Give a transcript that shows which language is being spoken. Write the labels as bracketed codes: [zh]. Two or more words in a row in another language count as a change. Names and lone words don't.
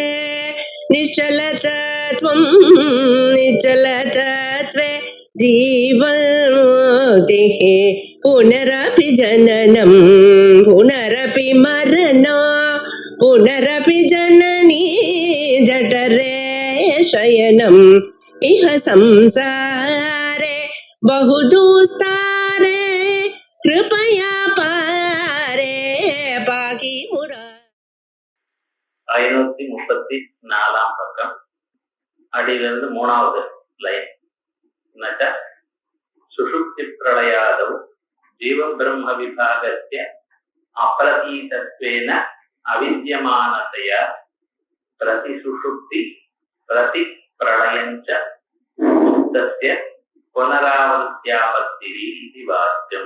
[sa] निश्चलतत्वं निश्चलतत्वे जीवन्मुक्तिः पुनरपि जननं पुनरपि मरणं पुनरपि जननी जठरे शयनम् इह संसारे बहुदुस्तारे कृपया पारे पाकि मुरा [ta] 534 பக்கம் அடியிலிருந்து 3வது லைன். [sa] सुषुप्ति प्रलयादौ जीव ब्रह्म विभागस्य अप्रतीतत्वेन अविद्यमानतया प्रति सुषुप्ति प्रति प्रलयञ्च मुक्तस्य पुनरावर्त्यापत्तिः इति वाक्यम्.